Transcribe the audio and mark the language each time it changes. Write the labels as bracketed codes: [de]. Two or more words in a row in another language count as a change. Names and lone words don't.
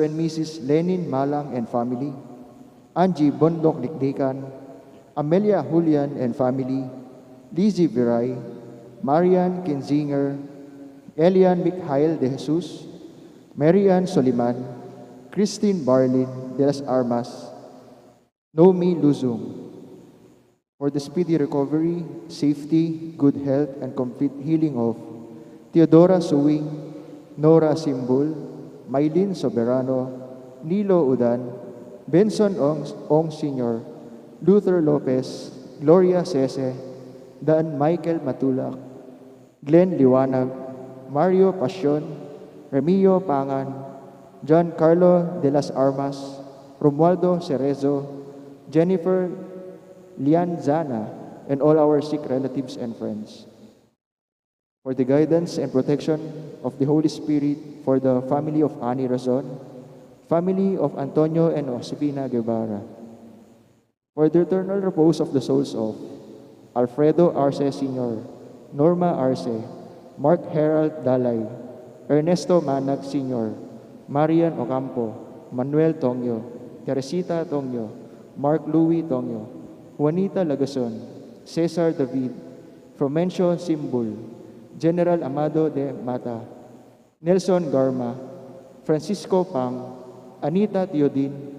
[en] and Mrs. Lenin Malang and family, Angie Bondok Likdikan, Amelia Julian and family, Lizzie Viray, Marian Kinzinger, Elian Mikhail de Jesus, Marian Soliman, Christine Barlin de las Armas, Nomi Luzung. For the speedy recovery, safety, good health, and complete healing of Theodora Suwing, Nora Simbul, Maylin Soberano, Nilo Udan, Benson Ong Sr., Luther Lopez, Gloria Sese, Dan Michael Matulak, Glenn Liwanag, Mario Pasyon, Remio Pangan, John Carlo de las Armas, Romualdo Cerezo, Jennifer Lianzana, and all our sick relatives and friends. For the guidance and protection of the Holy Spirit, for the family of Ani Razon, family of Antonio and Josefina Guevara. For the eternal repose of the souls of Alfredo Arce Sr., Norma Arce, Mark Herald Dalay, Ernesto Manag Sr., Marian Ocampo, Manuel Tongyo, Teresita Tongyo, Mark Louis Tongyo, Juanita Lagason, Cesar David, Fromencio Simbul, General Amado de Mata, Nelson Garma, Francisco Pang, Anita Teodin,